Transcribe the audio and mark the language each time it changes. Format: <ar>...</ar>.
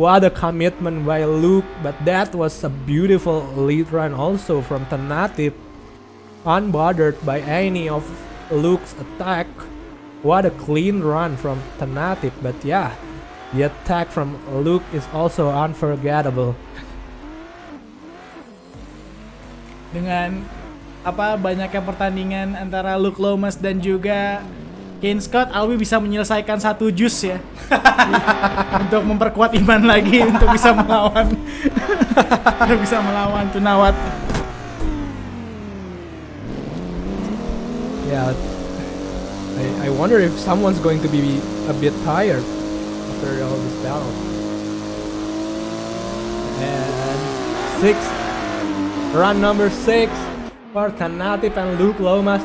<en>What a commitment by Luke. But that was a beautiful lead run also from Tanatif, unbothered by any of Luke's attack. What a clean run from Tanatif. But yeah, the attack from Luke is also unforgettable.</en> <id>Dengan banyaknya pertandingan antara Luke Lomas dan juga Kane Scott, Alwi bisa menyelesaikan satu jus ya. Untuk memperkuat iman lagi untuk bisa melawan Tunawat.</id> <en>Yeah, I wonder if someone's going to be a bit tired after all this battle. And 6, run number 6 for Tanatif and Luke Lomas.</en>